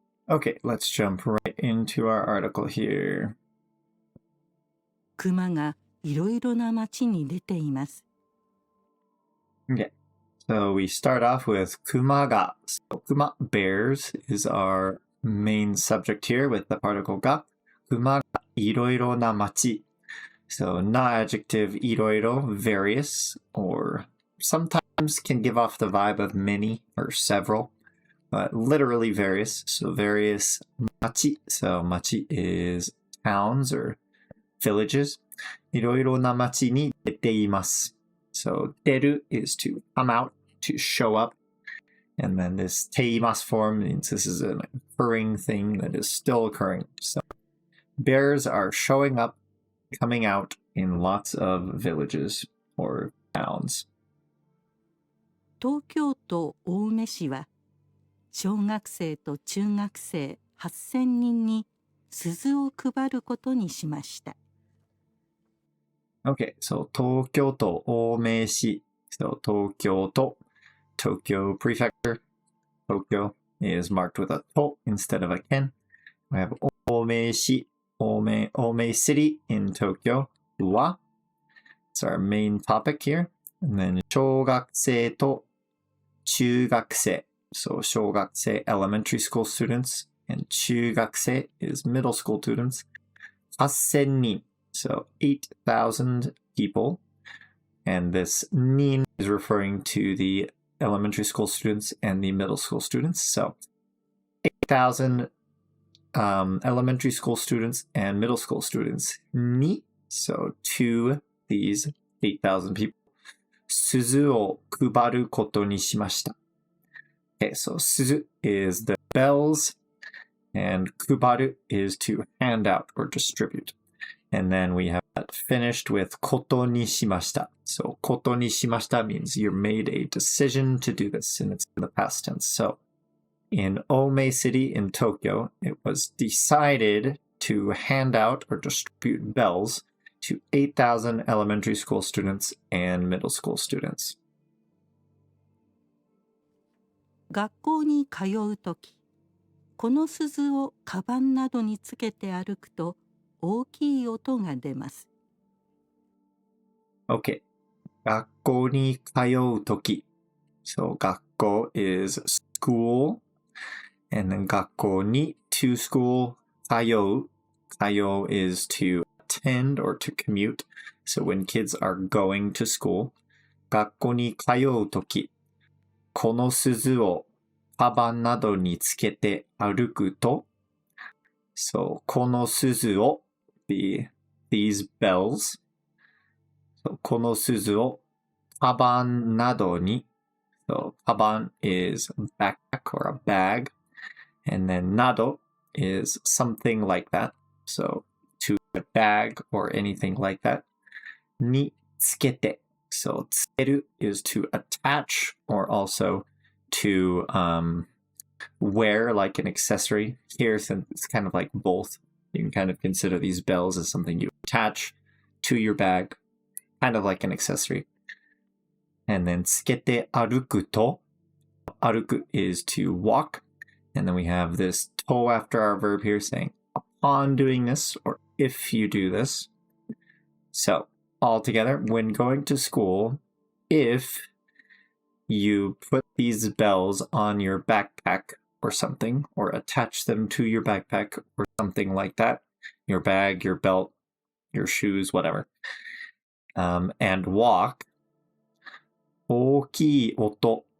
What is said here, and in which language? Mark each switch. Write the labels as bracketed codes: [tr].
[en] Okay, let's jump right into our article here. [ja] 熊がいろいろな町に出ています。 [en] Okay, so we start off with kumaga. So kuma, bears, is our main subject here with the particle ga. Kumaga, iroiro na machi. So na adjective iroiro, various, or sometimes can give off the vibe of many or several, but literally various. So various machi. So machi is towns or villages. [ja] いろいろな町に出ています。 [en] So, 出る is to come out, to show up. And then this ています form means this is an occurring thing that is still occurring. So, bears are showing up, coming out in lots of villages or towns. [ja] 東京都青梅市は、小学生と中学生8,000人に鈴を配ることにしました。 [en] Okay, so 東京都青梅市. So 東京都, Tokyo Prefecture. Tokyo is marked with a to instead of a ken. We have 青梅市, 青梅 City in Tokyo. Wa. It's our main topic here. [ja] And then 小学生と中学生. [en] So 小学生 elementary school students. And 中学生 is middle school students. 8,000人.So 8,000 people. And this nin is referring to the elementary school students and the middle school students. So 8,000 elementary school students and middle school students. Ni, so to these 8,000 people. [ja] 鈴を配ることにしました. [en] Okay, so 鈴 is the bells. And 配る is to hand out or distribute. And then we have that finished with [ja] ことにしました. [en] So [ja] ことにしました [en] means you made a decision to do this, and it's in the past tense. So in Ome City in Tokyo, it was decided to hand out or distribute bells to 8,000 elementary school students and middle school students. [ja] 学校に通うとき、この鈴をカバンなどにつけて歩くと、大きい音が出ます。 Okay. 学校に通うとき. [en] So 学校 is school. And then 学校に to school. [ja] 通う. [en] 通う is to attend or to commute. So when kids are going to school. [ja] 学校に通うとき. この鈴をカバンなどにつけて歩くと. [en] So [ja] この鈴を [en] these bells. [ja] So この鈴をカバンなどに. [en] So カバン is backpack or a bag. And then など is something like that. So to a bag or anything like that. [ja] につけて. [en] So つける is to attach or also to wear like an accessory. Here, since it's kind of like both. You can kind of consider these bells as something you attach to your bag, kind of like an accessory. And then [ja] つけて歩くと. [en] 歩く is to walk. And then we have this to after our verb here saying upon doing this or if you do this. So all together, when going to school, if you put these bells on your backpack or something, or attach them to your backpack or something like that, your bag, your belt, your shoes, whatever, and walk, [ja] 大きい音.